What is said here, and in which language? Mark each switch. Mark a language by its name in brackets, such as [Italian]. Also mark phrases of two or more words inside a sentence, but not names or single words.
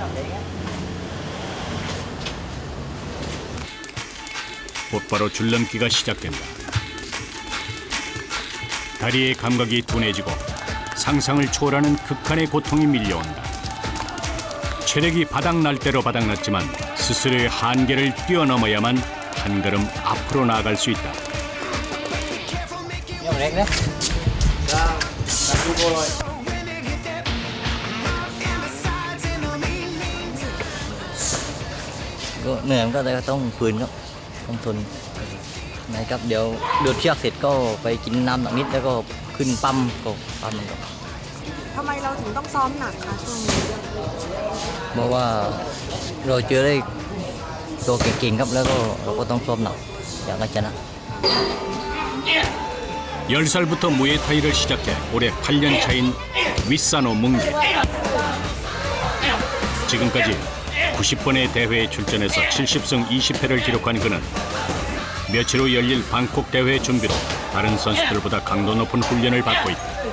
[Korean] 곧바로 줄넘기가 시작된다. 다리의 감각이 둔해지고 상상을 초월하는 극한의 고통이 밀려온다. 체력이 바닥날 대로 바닥났지만 스스로의 한계를 뛰어넘어야만 한 걸음 앞으로 나아갈 수 있다. [Thai] เหนื่อยมันก็เลยต้องฝืนครับต้องทนนะครับเดี๋ยวเดือดเชือกเสร็จก็ไปกินน้ำหนักนิดแล้วก็ขึ้นปั๊มก็ปั๊มมันก็ ทำไมเราถึงต้องซ้อมหนักคะช่วงนี้ เพราะว่าเราเจอได้ตัวเก่งๆครับแล้วก็เราก็ต้องซ้อมหนักอยากชนะ [Korean] 10살부터 무에타이를 시작해 올해 8년 차인 윗사노 뭉기. 지금까지 90번의 대회에 출전해서 70승 20패를 기록한 그는 며칠 후 열릴 방콕 대회 준비로 다른 선수들보다 강도 높은 훈련을 받고 있다.